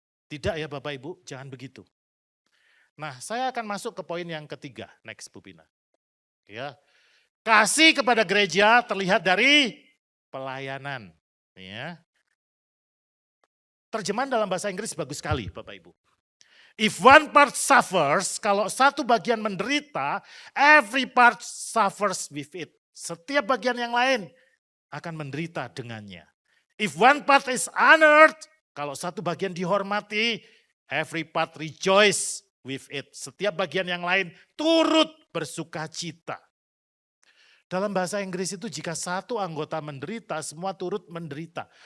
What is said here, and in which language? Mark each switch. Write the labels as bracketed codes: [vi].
[id] Tidak ya Bapak Ibu, jangan begitu. Nah, saya akan masuk ke poin yang ketiga, next Bu Pina. Ya. Kasih kepada gereja terlihat dari pelayanan. Ya. Terjemahan dalam bahasa Inggris bagus sekali Bapak Ibu. [en] If one part suffers, [id] kalau satu bagian menderita, [en] every part suffers with it. [id] Setiap bagian yang lain akan menderita dengannya. [en] If one part is honored, [id] kalau satu bagian dihormati, [en] every part rejoice with it. [id] Setiap bagian yang lain turut bersuka cita. Dalam bahasa Inggris itu jika satu anggota menderita, semua turut menderita.